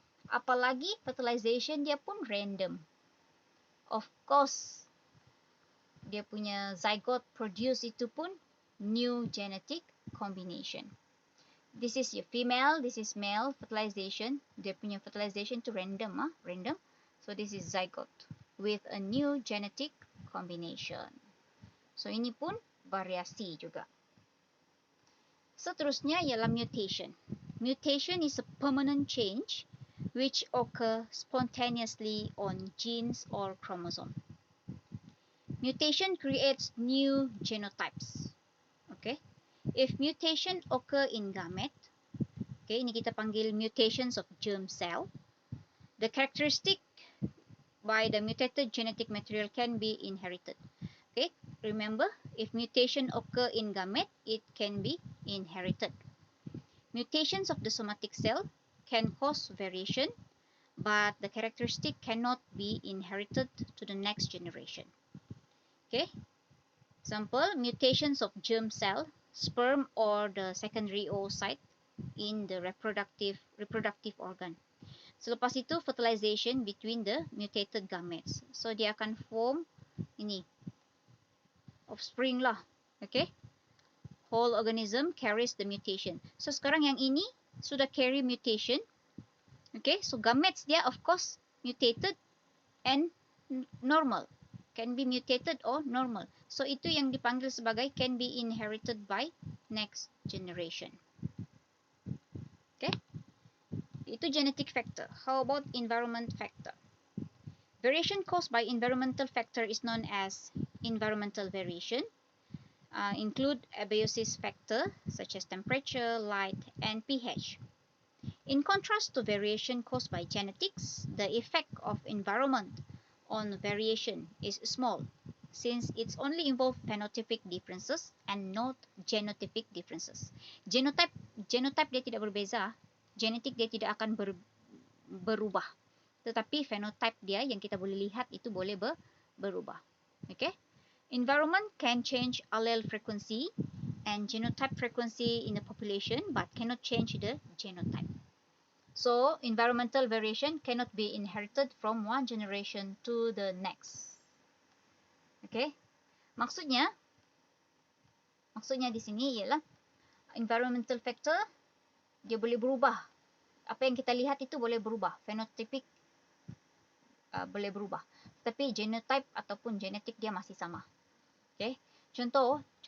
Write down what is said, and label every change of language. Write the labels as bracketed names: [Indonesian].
[English] Apalagi fertilization [Malay] dia pun [English] random. Of course, [Malay] dia punya [English] zygote produce [Malay] itu pun [English] new genetic combination. This is your female, this is male fertilization. [Malay] Dia punya [English] fertilization tu random, random. So this is zygote with a new genetic combination. [Malay] So ini pun variasi juga. Seterusnya ialah mutation. [English] Mutation is a permanent change which occur spontaneously on genes or chromosome. Mutation creates new genotypes. Okay? If mutation occur in gamete, okay, [Malay] ini kita panggil [English] mutations of germ cell. The characteristic by the mutated genetic material can be inherited. Okay, remember, if mutation occur in gamete, it can be inherited. Mutations of the somatic cell can cause variation, but the characteristic cannot be inherited to the next generation. Okay, example, mutations of germ cell, sperm or the secondary oocyte in the reproductive organ. [Malay] Selepas itu, [English] fertilization between the mutated gametes. [Malay] So, dia akan form ini, offspring lah. Okay. [English] Whole organism carries the mutation. [Malay] So, sekarang yang ini sudah carry mutation. Okay. [English] So, gametes dia of course mutated and normal. Can be mutated or normal. So, [Malay] itu yang dipanggil sebagai [English] can be inherited by next generation. Okay. Itu genetic factor. How about environment factor? Variation caused by environmental factor is known as environmental variation. Include abiosis factor such as temperature, light, and pH. In contrast to variation caused by genetics, the effect of environment on variation is small. since it's only involve phenotypic differences and not genotypic differences. [Malay] Genotype dia tidak berbeza, genetik dia tidak akan berubah. Tetapi phenotype dia yang kita boleh lihat itu boleh berubah. Okay? [English] Environment can change allele frequency and genotype frequency in the population but cannot change the genotype. So, environmental variation cannot be inherited from one generation to the next. Okay? [Malay] Maksudnya di sini ialah environmental factor dia boleh berubah. Apa yang kita lihat itu boleh berubah. Phenotypic boleh berubah. Tapi genotype ataupun genetik dia masih sama. Okay? Contoh.